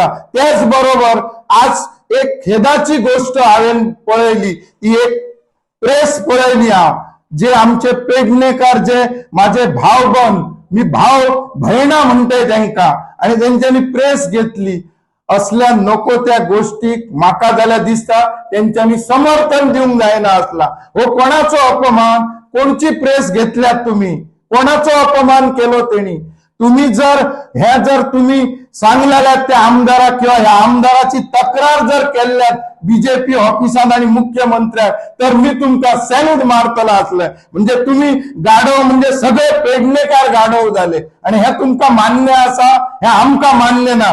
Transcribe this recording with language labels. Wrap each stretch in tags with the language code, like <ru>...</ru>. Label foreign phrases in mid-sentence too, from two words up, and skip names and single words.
<mr>त्याच बरोबर आज एक खेदाची गोष्ट हांवें पळयली, ती एक प्रेस पळयली जे आमचे पेडणेकर जे माझे भाव बंद, मी भाव भयणा म्हणते त्यांका, आणि त्यांच्यानी प्रेस घेतली.</mr> <kok>असल्या नको त्या गोष्टीक माका जाल्यार दिसता त्यांच्यानी समर्थन दिवंक जायना असला. हो कोणाचो अपमान?</kok> <mr>कोणची प्रेस घेतल्यात तुम्ही?</mr> <kok>कोणाचो अपमान केलो त्यांनी? तुम्ही जर तुम्ही सांगलेल्यात त्या आमदाराक किंवा ह्या आमदाराची तक्रार जर केल्यात बीजेपी ऑफिसात आणि मुख्यमंत्र्याक, तर मी तुमका सॅल्यूट मारतला असलं. म्हणजे तुम्ही गाढव, म्हणजे सगळे पेडणेकार गाढव झाले आणि हे तुमका मान्य असा, हे आमका मान्य ना.</kok>